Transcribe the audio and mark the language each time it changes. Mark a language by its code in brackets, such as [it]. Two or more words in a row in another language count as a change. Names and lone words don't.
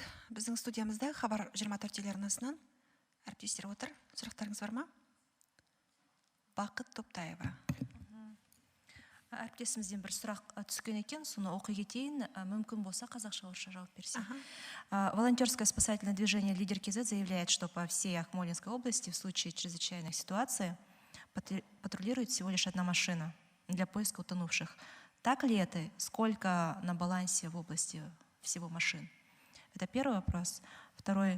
[kk] Біздің студиямызда Хабар 24 телеарнасынан әріптестер отыр. Сұрақтарыңыз бар ма? Бақыт Топтаева. Әріптесімізден бір сұрақ түскен екен, соны оқи кетейін, мүмкін болса қазақша орысша жауап берсе. [ru] Волонтерское спасательное движение «Лидер КЗ» заявляет, что по всей Акмолинской области в случае чрезвычайных ситуаций патрулирует всего лишь одна машина для поиска утонувших. Так ли это? Сколько на балансе в области всего машин? Это первый вопрос. Второй.